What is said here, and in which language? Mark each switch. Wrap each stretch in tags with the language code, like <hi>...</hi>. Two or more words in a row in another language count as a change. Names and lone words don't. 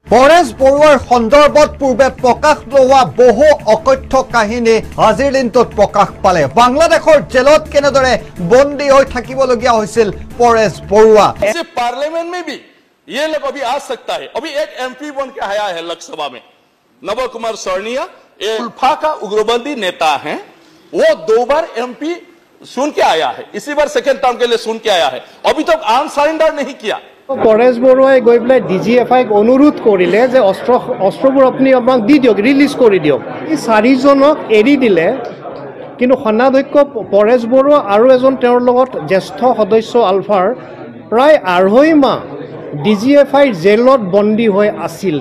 <as>পৰেশ বৰুৱাৰ সন্দৰ্ভত পূৰ্বে প্ৰকাশ লোৱা বহু অকথ্য কাহিনী আজিৰ দিনটোত প্ৰকাশ পালে। বাংলাদেশৰ জেলত কেনেদৰে বন্দী হৈ থাকিবলগীয়া হৈছিল পৰেশ বৰুৱা।</as> <hi>पार्लियामेंट में भी ये लोग अभी आ सकता है। अभी एक एमपी बन के आया है लोकसभा में, नव कुमार सौर्णिया, उल्फा का उग्रवादी नेता है। वो 2 बार एमपी सुन के आया है, इसी बार</hi> <en>second term</en> <hi>के लिए सुन के आया है। अभी तक</hi> <en>arm surrender</en> <hi>नहीं किया।</hi> <as>পৰেশ বৰুৱাই গৈ পেলাই ডিজিএফআইক অনুৰোধ কৰিলে যে অস্ত্ৰবোৰ আপুনি আমাক দি দিয়ক, ৰিলিজ কৰি দিয়ক। এই 4জনক এৰি দিলে, কিন্তু সেনাধ্যক্ষ পৰেশ বৰুৱা আৰু এজন তেওঁৰ লগত জ্যেষ্ঠ সদস্য আলফাৰ প্ৰায় 2.5 মাহ ডিজিএফআইৰ জেলত বন্দী হৈ আছিলে।</as>